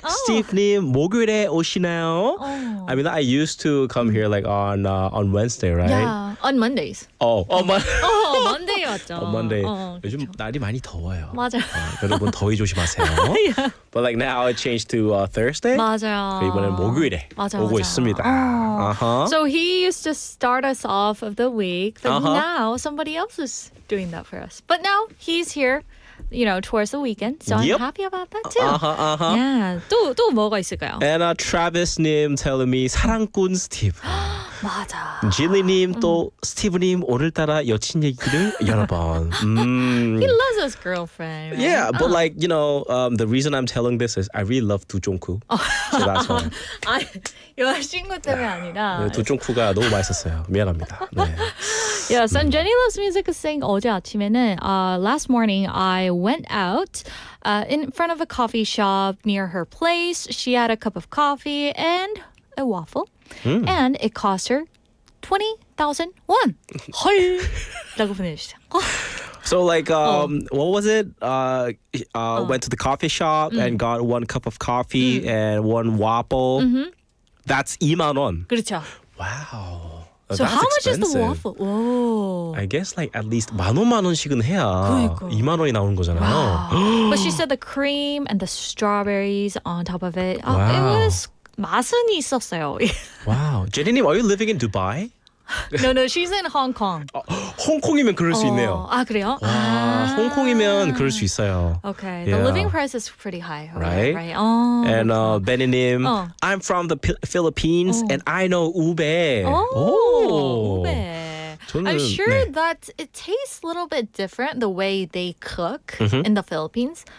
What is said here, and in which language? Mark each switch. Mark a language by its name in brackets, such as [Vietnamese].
[Korean] Steve님, 목요일에 오시나요? [English] I mean, I used to come here like on Wednesday, right? Yeah, on Mondays. Monday [Korean] 왔죠. [English] On Monday. [Korean] 요즘 그렇죠. 날이 많이 더워요. 맞아요. 여러분 더위 조심하세요. [English] Yeah. But like now it changed to Thursday. [Korean] 맞아요. 이번엔 목요일에 오고 있습니다. [English] So he used to start us off of the week, but now somebody else is doing that for us. But now he's here, towards the weekend. So I'm happy about that too. [Korean] Yeah. 또 뭐가 있을까요? [English] And Travis님 telling me [Korean] 사랑꾼 스티브. 맞아. 질리님 또 스티브님 오늘따라 여친 얘기를 여러 번. [English] He loves his girlfriend. Right? Yeah, but like, the reason I'm telling this is I really love 두쫑쿠. So that's why. [Korean] 여자친구 때문에 아니라. 두쫑쿠가 너무 맛있었어요. 미안합니다. 네. [English] Yes, and Jenny Loves Music is saying [Korean] 어제 아침에는 [English] last morning I went out in front of a coffee shop near her place. She had a cup of coffee and a waffle. And it cost her 20,000 won. [Korean] 헐! 라고 보내주시죠. [English] So like, what was it? Went to the coffee shop and got one cup of coffee and one waffle. That's 2만 원. [Korean] 그렇죠. [English] Wow. So That's how much is expensive. the waffle? Whoa. I guess like at least [Korean] 만 원씩은 해야 그러니까. 2만 원이 나오는 거잖아요. [English] But she said the cream and the strawberries on top of it. Wow. It was [Korean] 맛은 있었어요. [English] Wow. 제니님, are you living in Dubai? No, she's in Hong Kong. [Korean] 홍콩이면 그럴 수 있네요. 아, 그래요? 와, 홍콩이면 그럴 수 있어요. [English] Okay, Yeah. the living price is pretty high. Right? Right. And Benny님, [Korean] 어. [English] I'm from the Philippines and I know ube. ube. I'm sure [Korean] 네. [English] that it tastes a little bit different the way they cook in the Philippines.